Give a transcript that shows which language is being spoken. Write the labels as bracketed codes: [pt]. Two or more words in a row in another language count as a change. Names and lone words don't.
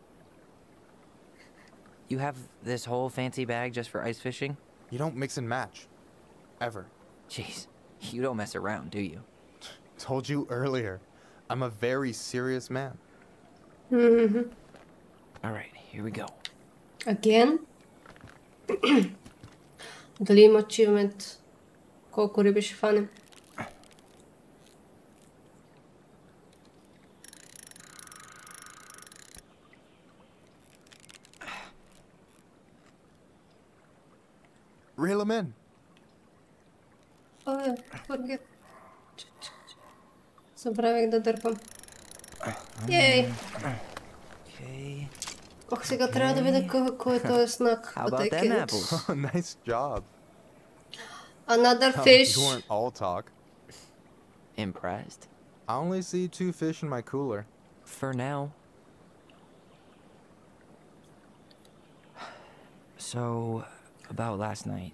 [en] You have this whole fancy bag just for ice fishing? You don't mix and match. Ever. Jeez, you don't mess around, do you? Told you earlier. I'm a very serious man. Alright, here we go. Again? [bg] Дали има achievement? Колко риби ще фанем? [en] Reel 'em in. Forget. [bg] Забравих да дърпам. Ей! [en] Okay. [bg] Ох, сега трябва да видя кой е този знак. [en] How But I about them can't. apples? Nice job. Another Oh, fish. you weren't all talk. Impressed? I only see 2 fish in my cooler. For now. So, about last night.